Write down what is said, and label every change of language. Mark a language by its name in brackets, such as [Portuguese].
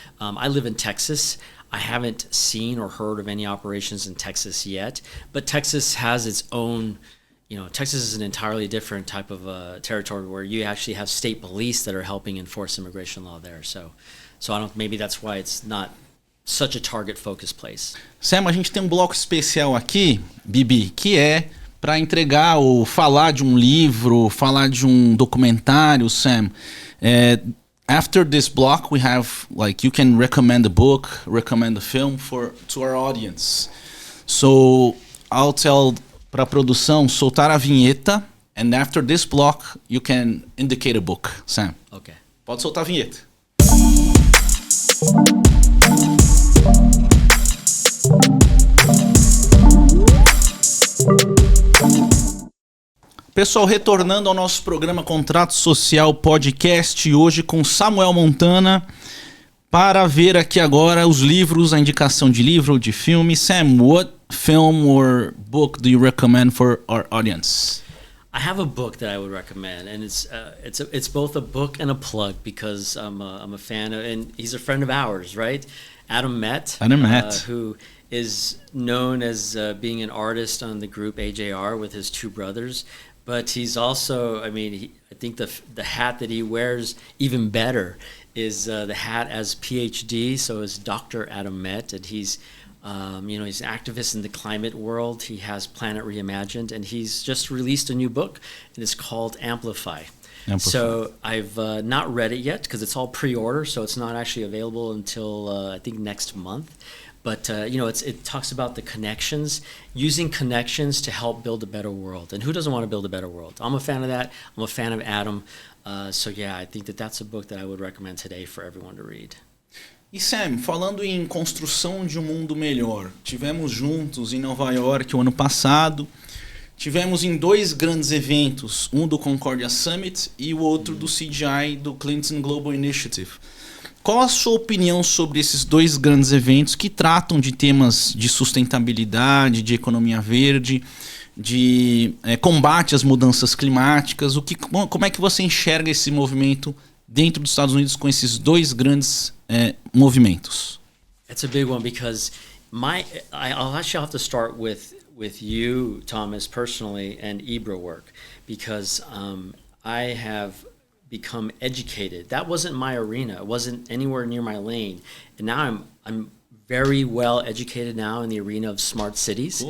[English] I live in Texas. I haven't seen or heard of any operations in Texas yet, but Texas has its own. You know, Texas is an entirely different type of territory where you actually have state police that are helping enforce immigration law there. So maybe that's why it's not such a target-focused place. [Portuguese] Sam, a gente tem bloco especial aqui, Bibi, que é para entregar ou falar de livro, falar de documentário, Sam. [English] After this block, we have, like, you can recommend a book, recommend a film to our audience. So I'll tell [Portuguese] para a produção soltar a vinheta, [English] and after this block you can indicate a book. Sam, okay. [Portuguese] Pode soltar a vinheta. Pessoal, retornando ao nosso programa Contrato Social Podcast, hoje com Samuel Montana, para ver aqui agora os livros, a indicação de livro ou de filme. Sam, [English] what film or book do you recommend for our audience? I have a book that I would recommend, and it's both a book and a plug because I'm a fan of, and he's a friend of ours, right? Adam Met. Who is known as being an artist on the group AJR with his two brothers, but he's also, I think the hat that he wears even better is the hat as PhD, so as Dr. Adam Met, and he's he's an activist in the climate world. He has Planet Reimagined, and he's just released a new book, and it's called Amplify. So I've not read it yet because it's all pre-order, so it's not actually available until I think next month. But it talks about the connections, using connections to help build a better world. And who doesn't want to build a better world? I'm a fan of that. I'm a fan of Adam. So yeah, I think that's a book that I would recommend today for everyone to read. [Portuguese] E Sam, falando em construção de um mundo melhor, tivemos juntos em Nova York o ano passado, tivemos em 2 grandes eventos, um do Concordia Summit e o outro do CGI, do Clinton Global Initiative. Qual a sua opinião sobre esses 2 grandes eventos que tratam de temas de sustentabilidade, de economia verde, de combate às mudanças climáticas? Como é que você enxerga esse movimento dentro dos Estados Unidos com esses 2 grandes movimentos? [English] It's a big one because I'll actually have to start with you, Thomas, personally, and Ibra work, because I have become educated. That wasn't my arena. It wasn't anywhere near my lane. And now I'm very well educated now in the arena of smart cities.